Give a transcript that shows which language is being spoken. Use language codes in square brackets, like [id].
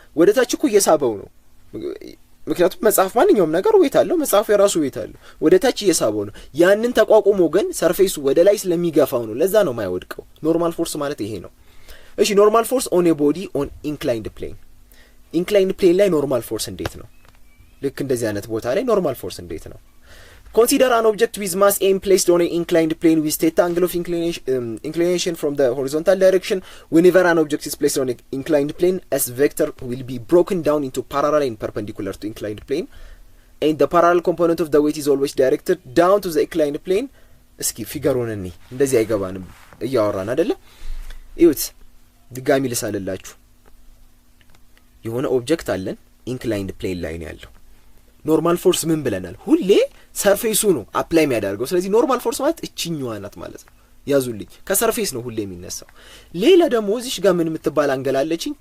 [am] ወደ ታች እኮ እየሳበው ነው። ምክንያቱም መጽሐፍ ማንኛውም ነገር ዌት አለው። መጽሐፉ የራሱ ዌት አለው። ወደ ታች እየሳበው ነው። ያንን ተቋቁሞ ግን ሰርፌሱ ወደ ላይ ስለሚገፋው ነው። ለዛ ነው የማይወድቀው። ኖርማል ፎርስ ማለት ይሄ ነው። እሺ ኖርማል ፎርስ [en] on a body on inclined plane። [am] inclined plane ላይ ኖርማል ፎርስ እንዴት ነው? ልክ እንደዚህ አይነት ቦታ ላይ ኖርማል ፎርስ እንዴት ነው? [en] Consider an object with mass m placed on an inclined plane with theta angle of inclination from the horizontal direction. Whenever an object is placed on an inclined plane, S vector will be broken down into parallel and perpendicular to inclined plane, and the parallel component of the weight is always directed down to the inclined plane. [am] እስኪ ፊገሩን እኔ እንደዚህ አይገባንም እያወራን አይደለ? እዩት ድጋሚ ልሳልላችሁ። የሆነ ኦብጀክት አለን ኢንክላይንድ ፕሌን ላይ ነው ያለው። ኖርማል ፎርስ ምን ብለናል? ሁሌ ሰርፌሱ ነው አፕላይ የሚያደርገው። ስለዚህ ኖርማል ፎርስ ማለት እቺኛዋ ናት ማለት ነው። ያዙልኝ፣ ከሰርፌስ ነው ሁሌ የሚነሳው። ሌላ ደግሞ እዚሽ ጋር ምን የምትባል አንገላለችኝ?